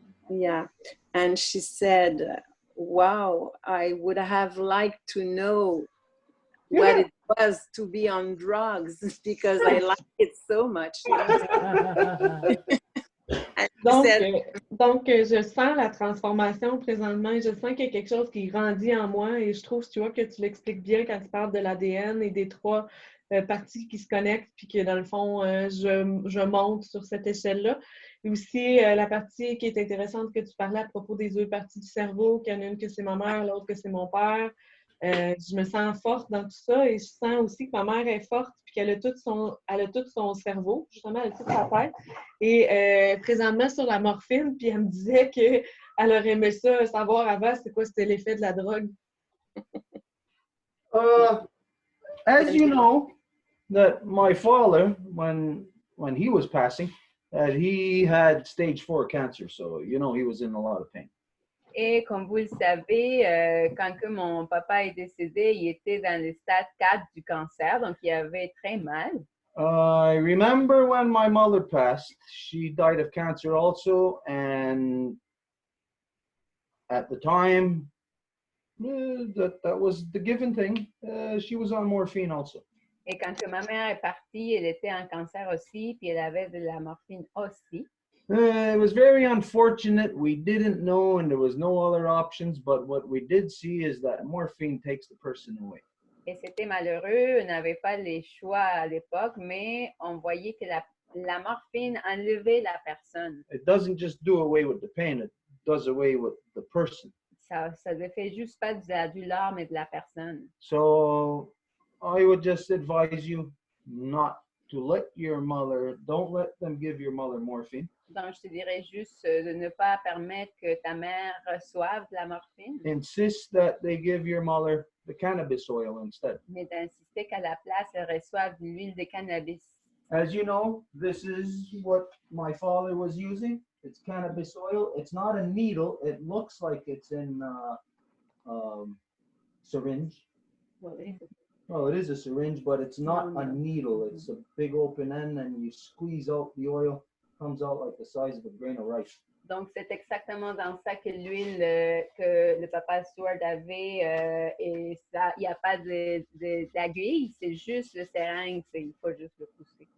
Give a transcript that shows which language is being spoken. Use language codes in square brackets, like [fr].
[en] Yeah. And she said, wow, I would have liked to know what it was to be on drugs because I like it so much. You know? [fr] Donc, je sens la transformation présentement. Je sens qu'il y a quelque chose qui grandit en moi et je trouve, tu vois, que tu l'expliques bien quand tu parles de l'ADN et des trois parties qui se connectent, puis que dans le fond, je monte sur cette échelle-là. Et aussi, la partie qui est intéressante que tu parlais à propos des deux parties du cerveau, qu'il y en a une que c'est ma mère, l'autre que c'est mon père. Je me sens forte dans tout ça et je sens aussi que ma mère est forte puis qu'elle a tout son cerveau, justement, elle a toute sa tête. Et présentement sur la morphine, puis elle me disait qu'elle aurait aimé ça, savoir avant c'est quoi c'était l'effet de la drogue. [en] As you know, that my father, when he was passing, that he had stage 4 cancer, so you know he was in a lot of pain. [fr] Et comme vous le savez, quand que mon papa est décédé, il était dans le stade 4 du cancer, donc il avait très mal. [en] I remember when my mother passed, she died of cancer also, and at the time, that was the given thing. She was on morphine also. [fr] Et quand que ma mère est partie, elle était en cancer aussi, puis elle avait de la morphine aussi. [en] It was very unfortunate. We didn't know, and there was no other options. But what we did see is that morphine takes the person away. [fr] Et c'était malheureux, on n'avait pas les choix à l'époque, mais on voyait que la morphine enlevait la personne. [en] It doesn't just do away with the pain; it does away with the person. [fr] Ça ne fait juste pas de la douleur, mais de la personne. [en] So I would just advise you not to let your mother. Don't let them give your mother morphine. [fr] Donc, je te dirais juste de ne pas permettre que ta mère reçoive de la morphine. [en] Insist that they give your mother the cannabis oil instead. [fr] Mais d'insister qu'à la place, elle reçoive de l'huile de cannabis. [en] As you know, this is what my father was using. It's cannabis oil. It's not a needle. It looks like it's in syringe. Well, it is a syringe, but it's not a needle. It's a big open end, and you squeeze out the oil. Comes out like the size of a grain of rice. [fr] Donc, c'est exactement dans ça que l'huile que le papa Stewart avait, et ça, il n'y a pas d'aiguille, c'est juste le seringue, il faut juste le pousser.